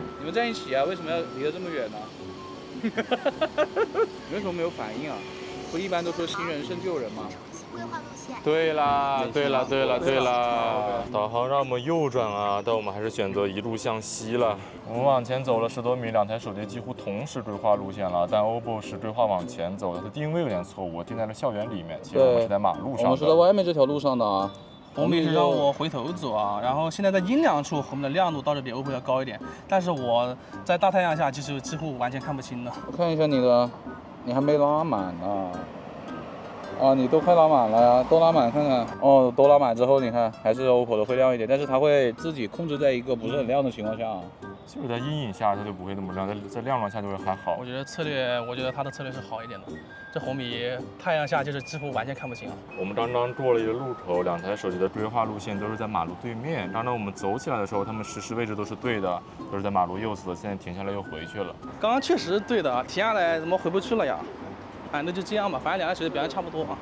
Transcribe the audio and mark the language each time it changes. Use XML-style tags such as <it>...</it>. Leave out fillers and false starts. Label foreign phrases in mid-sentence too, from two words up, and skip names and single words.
<zh>你們在一起啊，為什麼要離得這麼遠呢？你為什麼沒有反應啊？不一般都說新人勝舊人嗎？對啦，對啦，對啦，對啦。導航讓我們右轉啊，但我們還是選擇一路向西了。我們往前走了10多米，兩台手機幾乎同時規劃路線了，但 OPPO 是規劃往前走的，它定位有點錯誤，我定在了校園裡面，其實我們是在馬路上的。我們是在外面這條路上的啊。紅米是讓我回頭走啊，然後現在在陰涼處，紅米的亮度倒是比 OPPO 要高一點，但是我在大太陽下其實幾乎完全看不清的。我看一下你的，你還沒拉滿呢。啊，你都快拉滿了呀，都拉滿看看。哦，都拉滿之後，你看還是 OPPO 的會亮一點，但是它會自己控制在一個不是很亮的情況下。就是在陰影下它就不會那麼亮，在亮光下就會還好。我覺得它的策略是好一點的。這紅米太陽下就是幾乎完全看不清啊。我們剛剛過了一個路口，兩台手機的規劃路線都是在馬路對面。剛剛我們走起來的時候，他們實時位置都是對的，都是在馬路右側。現在停下來又回去了。剛剛確實是對的啊，停下來怎麼回不去了呀？哎，那就這樣吧，反正兩台手機表現差不多啊。</zh>